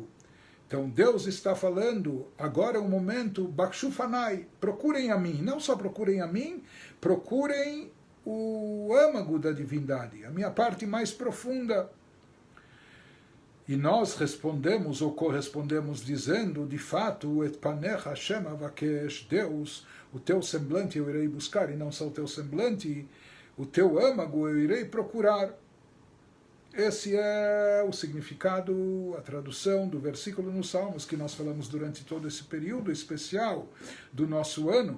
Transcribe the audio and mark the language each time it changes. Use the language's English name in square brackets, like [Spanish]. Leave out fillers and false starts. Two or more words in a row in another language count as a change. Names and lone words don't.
[Portuguese] Então Deus está falando, agora é o momento, [Hebrew] בקשו פני, [Portuguese] procurem a mim, não só procurem a mim, procurem o âmago da divindade, a minha parte mais profunda. E nós respondemos ou correspondemos dizendo, de fato, [Hebrew] את פניך השם אבקש, [Portuguese] Deus, o teu semblante eu irei buscar, e não só o teu semblante, o teu âmago eu irei procurar. Esse é o significado, a tradução do versículo nos Salmos que nós falamos durante todo esse período especial do nosso ano.